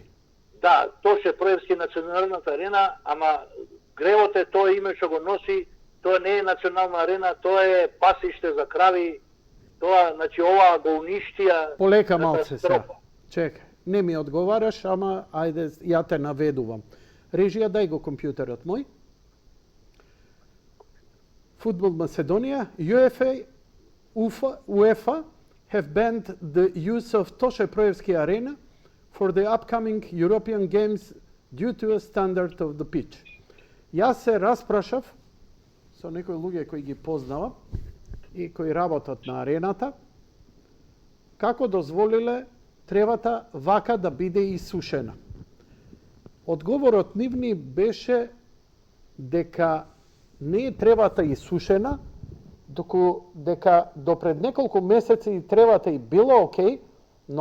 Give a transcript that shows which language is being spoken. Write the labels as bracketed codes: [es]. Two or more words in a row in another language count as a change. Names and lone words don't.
[mk] Да, Тоше Проевски националната арена, ама гревот е тоа име што го носи, тоа не е национална арена, тоа е пасиште за крави, тоа, значи, ова го уништија. Полека малце сега. катастрофа. Чекај, не ми одговараш, ама ајде, ја те наведувам. Режија, дај го компјутерот мој. Фудбал Македонија, [en] UEFA have banned the use of Toše Proevski Arena for the upcoming European Games due to a standard of the pitch. [mk] Јас се распрашав со некои луѓе кои ги познавам и кои работат на арената, како дозволиле тревата вака да биде исушена. Одговорот нивни беше дека не е тревата исушена, дека до пред неколку месеци тревата и била окей, но фатила габа и се разболела.